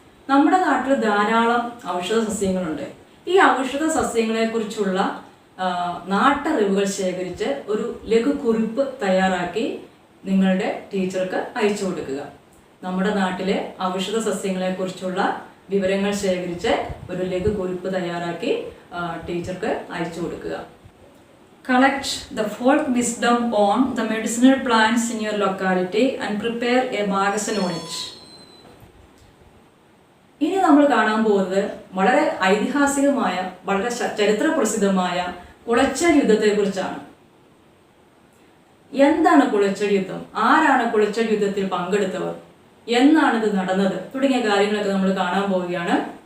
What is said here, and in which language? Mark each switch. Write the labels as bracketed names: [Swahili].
[Malayalam] നമ്മുടെ നാട്ടിൽ ധാരാളം ഔഷധ സസ്യങ്ങളുണ്ട്. ഈ ഔഷധ സസ്യങ്ങളെ കുറിച്ചുള്ള നാട്ടറിവുകൾ ശേഖരിച്ച് ഒരു ലഘുകുറിപ്പ് തയ്യാറാക്കി നിങ്ങളുടെ ടീച്ചർക്ക് അയച്ചു കൊടുക്കുക. നമ്മുടെ നാട്ടിലെ ഔഷധ സസ്യങ്ങളെ കുറിച്ചുള്ള വിവരങ്ങൾ ശേഖരിച്ച് ഒരു ലഘുകുറിപ്പ് തയ്യാറാക്കി ടീച്ചർക്ക് അയച്ചു കൊടുക്കുക. [English] Collect the folk wisdom on the medicinal plants in your locality and prepare a magazine on it. [Malayalam] ഇനി നമ്മൾ കാണാൻ പോകുന്നത് വളരെ ഐതിഹാസികമായ, വളരെ ചരിത്ര പ്രസിദ്ധമായ കുളച്ചൽ യുദ്ധത്തെ കുറിച്ചാണ്. എന്താണ് കുളച്ചൽ യുദ്ധം? ആരാണ് കുളച്ചൽ യുദ്ധത്തിൽ പങ്കെടുത്തവർ? എന്നാണ് ഇത് നടന്നത്? തുടങ്ങിയ കാര്യങ്ങളൊക്കെ നമ്മൾ കാണാൻ പോവുകയാണ്.